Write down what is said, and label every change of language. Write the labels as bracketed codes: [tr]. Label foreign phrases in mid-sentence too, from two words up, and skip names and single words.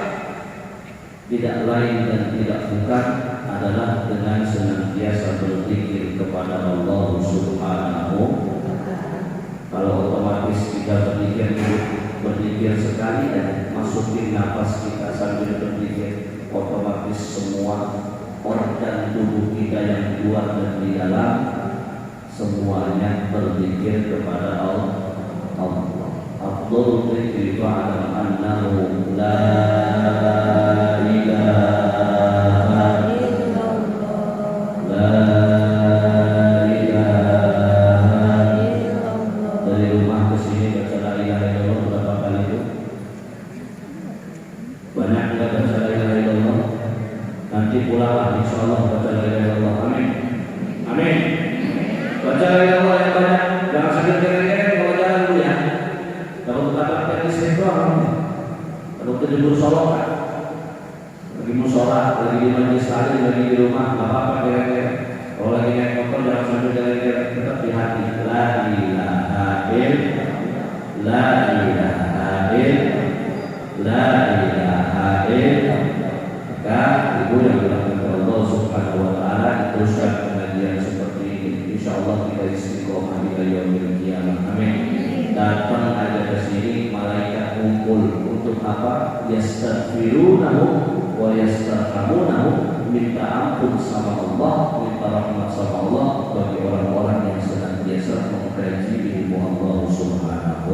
[id] Tidak lain dan tidak bukan adalah dengan senantiasa berzikir kepada Allah Subhanahu Kalau otomatis kita berpikir sekali dan masukin nafas kita sambil berpikir, otomatis semua organ tubuh kita yang luar dan di dalam semuanya berzikir kepada Allah. [ar] أفضل الذكر فاعلم أنه لا إله إلا الله. [id] Dari rumah ke sini baca [ar] لا إله إلا الله [id] berapa kali itu? Banyak enggak baca [ar] لا إله إلا الله? [id] Nanti pulanglah insyaallah baca [ar] لا إله إلا الله. [id] Amin. Amin. Baca [ar] لا إله إلا الله [id] yang banyak, jangan sakit-sakit kalau jalan dulu ya. Kalau kata teknis itu kalau terjebur sholat, lagi mau sholat, lagi di majlis taklim, lagi di rumah, nggak apa-apa kira-kira. Kalau lagi naik motor jangan sambil kira-kira, tetap di hati. [ar] لا إله إلا الله، لا إله إلا الله، لا إله إلا الله. [id] Maka ibu yang dilakukan Allah [ar] سبحانه وتعالى [id] teruskan pengajian seperti ini. Insya Allah kita istiqomah di [ar] يوم القيامة. [id] Amin. Datang aja ke sini malaikat kumpul untuk apa? [ar] يستغفرونه ويسترحمونه, [id] minta ampun sama Allah, minta rahmat sama Allah bagi orang-orang yang senantiasa mengkaji ilmu Allah Subhanahu.